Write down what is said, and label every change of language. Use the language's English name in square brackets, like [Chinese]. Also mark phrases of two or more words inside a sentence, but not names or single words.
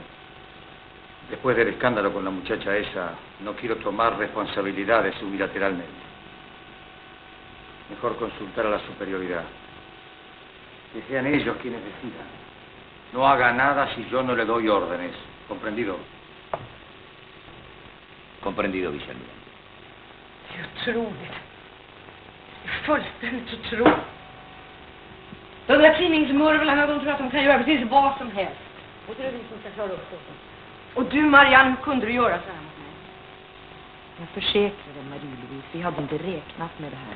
[Spanish] Después del escándalo con la muchacha esa, no quiero tomar responsabilidades unilateralmente. Mejor consultar a la superioridad. Que sean ellos quienes decidan. No haga nada si yo no le doy órdenes. ¿Comprendido? Comprendido, vicealmirante. [Swedish] Det är otroligt. Det är fullständigt otroligt. De där tidningsmurvlarna, de tror att de kan göra precis vad som helst. Och det är vi som ska klara upp det. Och du, Marianne, kunde du göra så här mot mig? Jag försäkrar dig, Marie-Louise, vi hade inte räknat med det här.